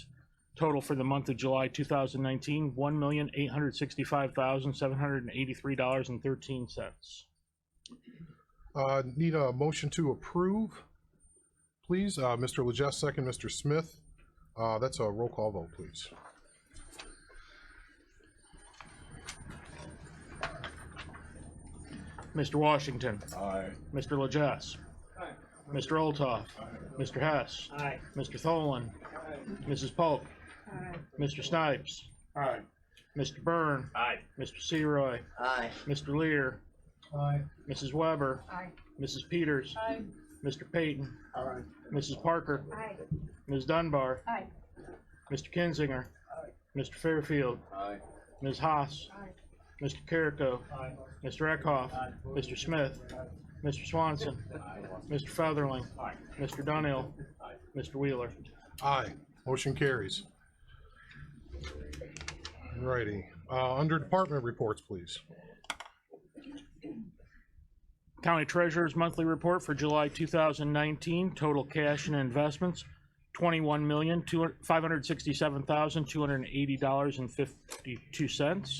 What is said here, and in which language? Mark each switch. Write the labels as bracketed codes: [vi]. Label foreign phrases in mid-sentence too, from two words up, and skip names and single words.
[en] Total for the month of July 2019, $1,865,783.13. Need a motion to approve, please. Mr. Legess, second, Mr. Smith. That's a roll call vote, please. Mr. Washington. Aye. Mr. Legess. Aye. Mr. Olthoff. Mr. Hess. Aye. Mr. Tholen. Mrs. Pope. Mr. Snipes. Aye. Mr. Byrne. Aye. Mr. Seroy. Aye. Mr. Lear. Aye. Mrs. Weber. Aye. Mrs. Peters. Aye. Mr. Payton. Aye. Mrs. Parker. Aye. Ms. Dunbar. Aye. Mr. Kinzinger. Mr. Fairfield. Aye. Ms. Haas. Aye. Mr. Carrico. Aye. Mr. Eckhoff. Mr. Smith. Mr. Swanson. Mr. Featherling. Mr. Dunhill. Mr. Wheeler. Aye. Motion carries. Alrighty. Under department reports, please. County Treasurer's Monthly Report for July 2019, total cash and investments, $21,567,280.52.